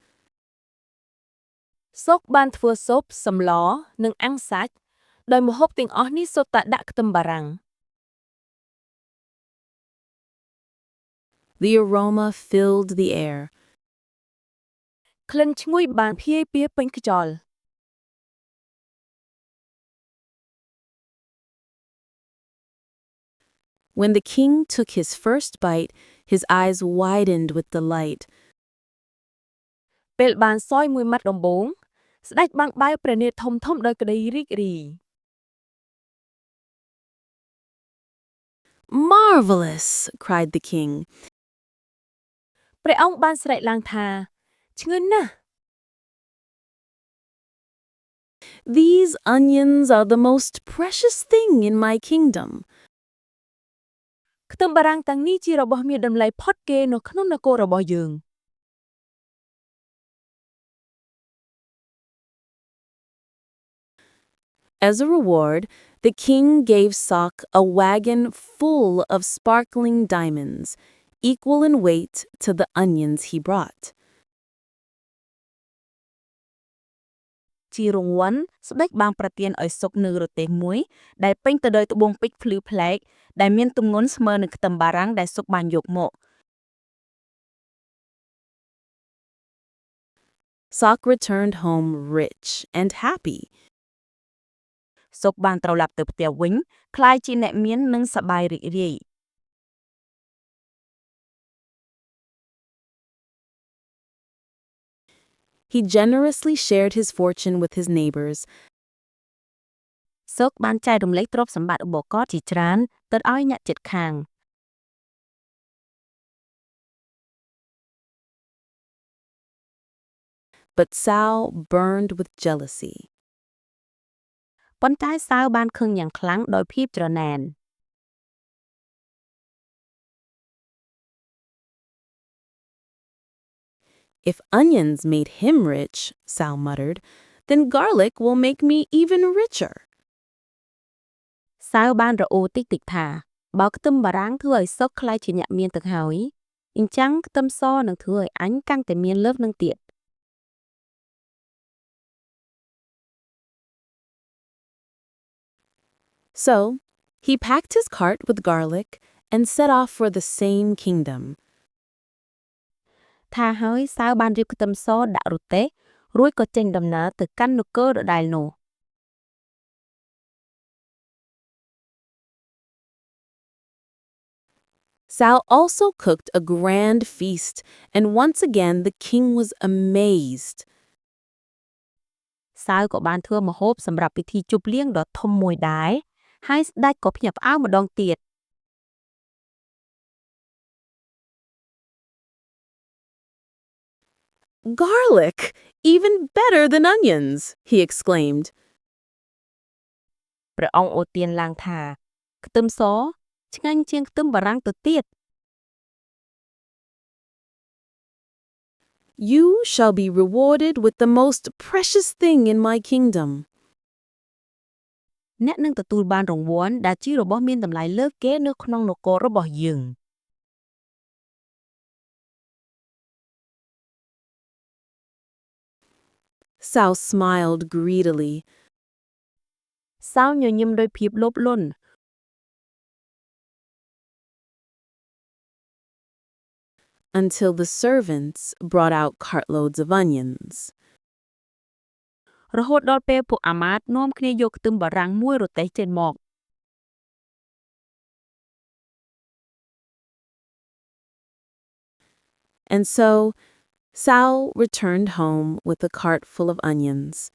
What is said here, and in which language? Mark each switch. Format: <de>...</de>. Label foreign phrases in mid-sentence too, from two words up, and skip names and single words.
<km>សុកបានធ្វើស៊ុបសម្លនិងអាំងសាច់ដោយម្ហូបទាំងអស់នេះសុទ្ធតែដាក់ខ្ទឹមបារាំង</km> <en>The aroma filled the air.</en> <km>ក្លិនឈ្ងុយបានភាយពាពេញខ្យល់</km> <en>When the king took his first bite, his eyes widened with delight.</en> <km>ពេលបានសោយមួយម៉ាត់ដំបូងស្ដេចបានបើកព្រះនេត្រធំៗដោយក្តីរីករាយ</km> <en>Marvelous! Cried the king.</en> <km>ព្រះអង្គបានស្រែកឡើងថាឆ្ងឿនណាស់</km> <en>These onions are the most precious thing in my kingdom.</en> <km>ខ្ទឹមបារាំងទាំងនេះជារបស់មានតម្លៃផុតគេនៅក្នុងនគររបស់យើង</km> <en>As a reward, the king gave Sok a wagon full of sparkling diamonds, equal in weight to the onions he brought.</en> <km>ជារង្វាន់ស្ដេចបានប្រទានឲ្យសុកនៅរទេះមួយដែលពេញទៅដោយត្បូងពេជ្រភ្លឺប្លែកដែលមានទម្ងន់ស្មើនឹងខ្ទឹមបារាំងដែលសុកបានយកមក</km> <en>Sok returned home rich and happy.</en> <km>សុកបានត្រឡប់ទៅផ្ទះវិញក្លាយជាអ្នកមាននិងសប្បាយរីករាយ</km> <en>He generously shared his fortune with his neighbors,</en> <km>សុកបានចែករំលែកទ្រព្យសម្បត្តិរបស់គាត់ជាច្រើនទៅឲ្យអ្នកជិតខាង</km> <en>but Sao burned with jealousy.</en> <km>ប៉ុន្តែសាវបានខឹងយ៉ាងខ្លាំងដោយភាពច្រណែន</km> <en>If onions made him rich, Sao muttered, then garlic will make me even richer.</en> <km>សាវបានរអ៊ូតិចៗថាបើខ្ទឹមបារាំងធ្វើឲ្យសុកក្លាយជាអ្នកមានទៅហើយអញ្ចឹងខ្ទឹមសនឹងធ្វើឲ្យអញកាន់តែមានលើសនឹងទៀត</km> <en>So, he packed his cart with garlic and set off for the same kingdom.</en> <km>ថាហើយសាវបានរៀបខ្ទឹមសដាក់រទេះរួចក៏ចេញដំណើរទៅកាន់នគរដដែលនោះ</km> <en>Sao also cooked a grand feast, and once again the king was amazed. សាវក៏បានធ្វើម្ហូបសម្រាប់ពិធីជប់លៀងដ៏ធំមួយដែរហើយស្ដេចក៏ភ្ញាក់ផ្អើលម្ដងទៀត Garlic! Even better than onions! He exclaimed.</en> <km>ព្រះអង្គអូទានឡើងថាខ្ទឹមសឆ្ងាញ់ជាងខ្ទឹមបារាំងទៅទៀត</km> <en>You shall be rewarded with the most precious thing in my kingdom.</en> <km>អ្នកនឹងទទួលបានរង្វាន់ដែលជារបស់មានតម្លៃលើសគេនៅក្នុងនគររបស់យើង</km> <en>Sal smiled greedily.</en> <km>សោញញឹមដោយភាពលោភលន់</km> <en>until the servants brought out cartloads of onions.</en> <km>រហូតដល់ពេលពួកអាម៉ាតនាំគ្នាយកខ្ទឹមបារាំងមួយរទេះចេញមក</km> <en>And so Sal returned home with a cart full of onions.</en>